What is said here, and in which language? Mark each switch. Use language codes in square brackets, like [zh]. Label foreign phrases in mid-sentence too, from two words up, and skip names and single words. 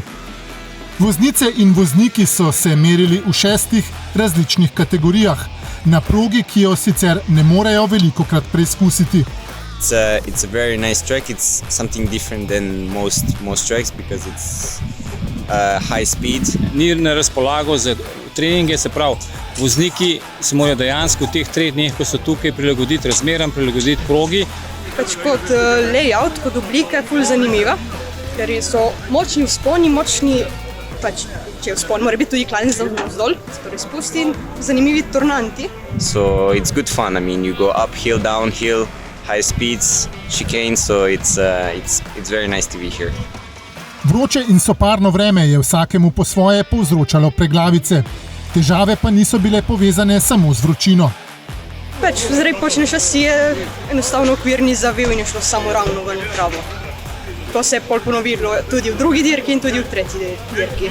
[sl] Voznice in vozniki so se merili v 6 različnih kategorijah, na progi, ki jo sicer ne morejo velikokrat preizkusiti. [en] It's a very nice track. It's something different than most tracks because it's high speed. [sl] Ni na razpolago za treninge, se pravi, vozniki se morajo dejansko v teh 3 dneh, ko so tukaj, prilagoditi razmeram, prilagoditi progi. Kot layout, kot oblika je ful zanimiva, ker so močni vzponi, če je vzpon, mora biti tudi klanec navzdol, torej spusti in zanimivi turnanti. [en] So it's good fun. I mean, you go uphill, downhill, high speeds, chicane, so it's very nice to be here. [sl] Vroče in soparno vreme je vsakemu po svoje povzročalo preglavice. Težave pa niso bile povezane samo z vročino. Zdaj počne šasi, je enostavno okvir ni zavil in je šlo samo ravno ven v travo. To se je pol ponovilo tudi v drugi dirki in tudi v tretji dirki.